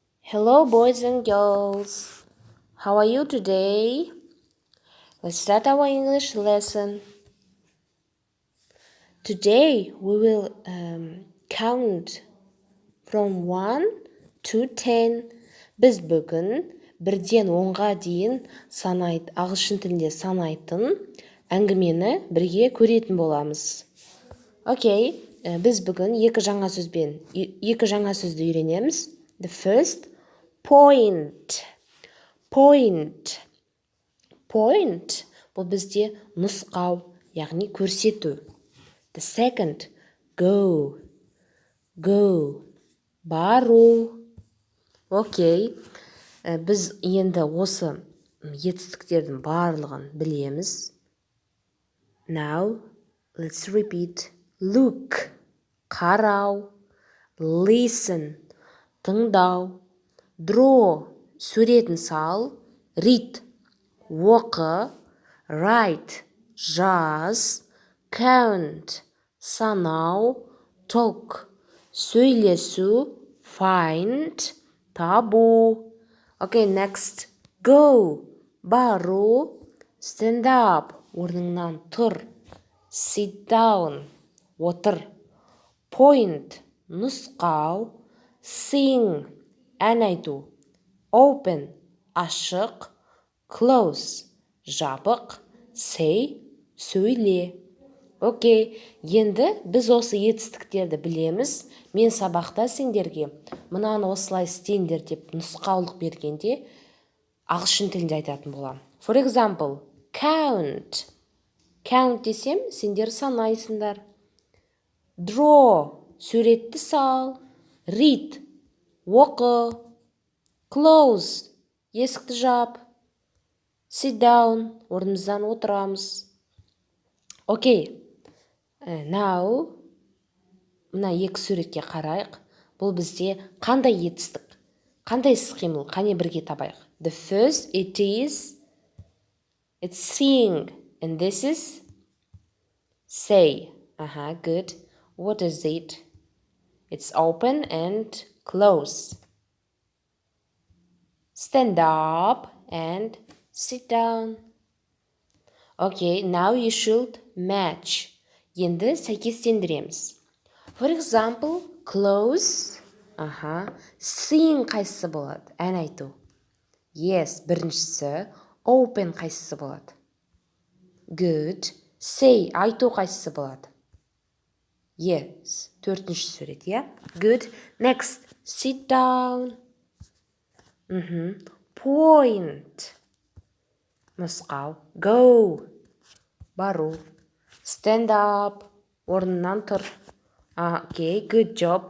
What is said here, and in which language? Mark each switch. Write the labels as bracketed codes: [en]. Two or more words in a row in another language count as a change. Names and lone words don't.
[en] Hello, boys and girls. How are you today? Let's start our English lesson. Today we will count from 1 to 10. [kk] Біз бүгін 1-ден 10-ға дейін ағылшын тілінде санайтын әңгімені бірге көретін боламыз. Окей, біз бүгін екі жаңа сөзді үйренеміз. [en] The first, point. Point [kk] бұл бізде нұсқау, яғни көрсету. [en] The second, go. [kk] Бару. Окей, біз енді осы етістіктердің барлығын білеміз. [en] Now, let's repeat. Look, [kk] қарау. Listen, тыңдау. Draw, суретін сал. Read, оқы. Write, жаз. Count, санау. Talk, сөйлесу. Find, табу. [en] Okay, next. Go, бару. Stand up, [kk] орныңнан тұр. [en] Sit down, отыр. Point, [kk] нұсқау. Sing, ән айту. Open, ашық. Close, жабық. Say, сөйле. Окей, енді біз осы етістіктерді білеміз. Мен сабақта сендерге мынаны осылай істеңдер деп нұсқаулық бергенде ағылшын тілінде айтатын болам. [en] For example, count. Count [kk] десем, сендер санайсыңдар. Draw, суретті сал. Read, оқы. Close, есікті жап. [en] Sit down, [kk] орнымыздан отырамыз. [en] Okay, now, [kk] мына екі суретке қарайық. Бұл бізде қандай етістік, қандай іс-қимыл, қане бірге табайық. [en] The first, it's sing, and this is say. Good. What is it? It's open and close. Stand up and sit down. Okay, now you should match. [kk] Енді сәйкестендіреміз. [en] For example, close. Sing [kk] қайсысы болады? Ән айту. Yes, біріншісі. Open қайсысы болады? [en] Good. Say, [kk] айту қайсысы болады? Yes, төртінші сурет, [en] yeah? Good. Next, sit down. Point. [kk] Нұсқау. Go. Бару. [en] Stand up. [kk] Орнынан тұр. [en] Okay, good job.